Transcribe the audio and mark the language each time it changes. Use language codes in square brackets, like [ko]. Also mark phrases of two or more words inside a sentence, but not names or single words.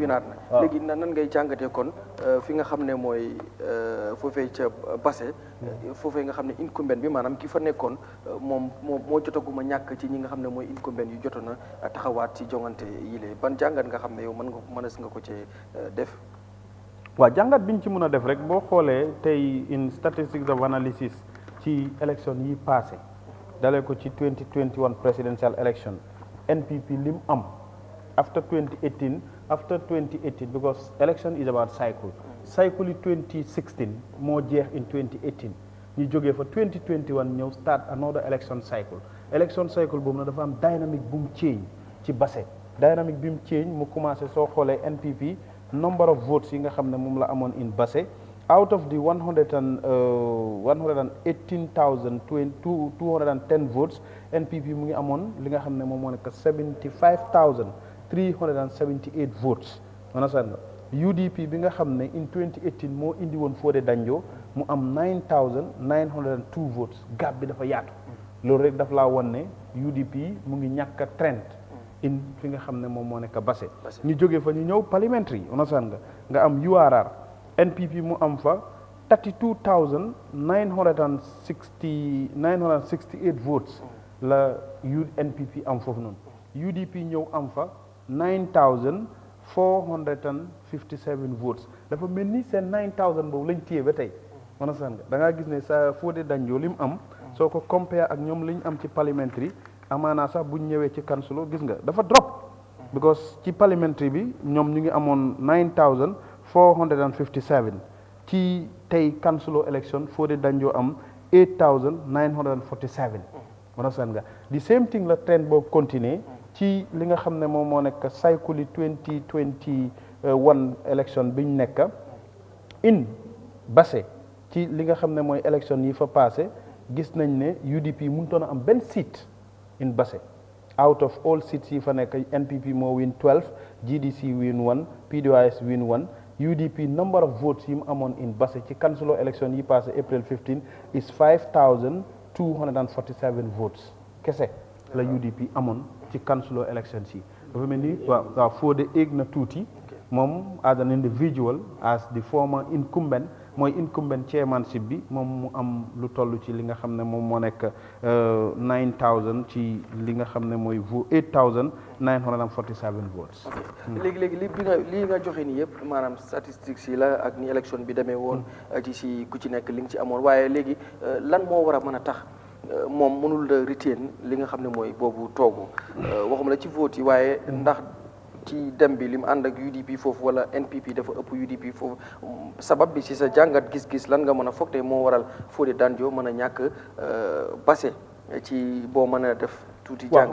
[wo] na léegi nan ngay jàngatee kon fi nga xam ne mooy foofee ca Basse foofee nga xam ne incumbent bi maanaam ki fa nekkoon moom moo jotaguma ñàkk ci ñi nga xam ne mooy incumbent yu jotoon a taxawaat ci jongante yile ban jàngat nga xam ne yow mënees nga ko ci def waaw jàngat biñ ci mën a def rek boo xoolee tey [en] in statistics of analysis [wo] ci élection yi passé dalee ko ci 2021 presidential [en] election NPP [wo] lim am [en] after 2018 because election is about cycle [wo] yi 2016 moo jeex [en] in 2018 ñu [wo] jógee fa 2021 ñëw [en] start another election cycle [wo] boobu nag dafa am dynamic bu mu change ci Basse dynamique bi mu change mu commencé soo xoolee NPP [en] number of votes [wo] yi nga xam ne moom la amoon [en] in Basse out of the 118,210 votes [wo] NPP mu ngi amoon li nga xam ne moom moo nekk 75,378 votes understand nga UDP bi nga xam ne in 2018 moo indi woon Fodé Danjo mu am 9,902 votes gap bi dafa yaatu loolu rek daf laa won ne UDP mu ngi ñàkk [en] a trend in [wo] fi nga xam ne moom moo nekk Basse ñu jógee fa ñu ñëw parliamentary understand nga am URR NPP mu am fa 32,968 votes la NPP am foofu noonu UDP ñëw am fa 9,457 votes dafa mel ni seen 9,000 boobu lañ téye ba tey understand nga da ngaa gis ne sa Fodé Danjo li mu am soo ko compare ak ñoom li ñu am ci parliamentary amaanaa sax buñ ñëwee ci kansulo gis nga dafa [en] drop because [wo] ci parliamentary bi ñoom ñu ngi amoon 9,457 ci tey kansulo election Fodé Danjo am 8,947 understand nga [en] the same thing [wo] la trend boobu continuer ci li nga xam ne moom moo nekk cycle 2021 election biñ nekk in Basse ci li nga xam ne mooy election yi fa passé gis nañ ne UDP mënutoon a am benn seat [en] in Basse out of all seats [wo] yi fa nekk NPP moo win 12 GDC win 1 PDOIS win 1 UDP number of votes yi mu amoon in Basse ci [en] council election [wo] yi passé [en] April 15 is [wo] 5,247 votes kese la UDP amoon ci council election yi dafa mel ni waaw Fodé éeg na tuuti moom [en] as an individual as the former incumbent [wo] mooy [en] incumbent chairmanship [wo] bi moom mu am lu toll ci li nga xam ne moom moo nekk 9,000 ci li nga xam ne mooy 8,947 votes. léegi li nga joxe nii yëpp maanaam statistiques yi la ak ni élection bi demee woon ci si ku ci nekk li nga ci amoon waaye léegi lan moo war a mën a tax moom mënul retain li nga xam ne mooy boobu toogu waxuma la ci vote yi waaye ndax ci dem bi li mu ànd ak UDP foofu wala NPP dafa ëpp UDP foofu sabab bi ci sa jàngat gis-gis lan nga mën a foog te moo waral Fodé Danjo mën a ñàkk Basse ci boo mën a def tuuti jàngat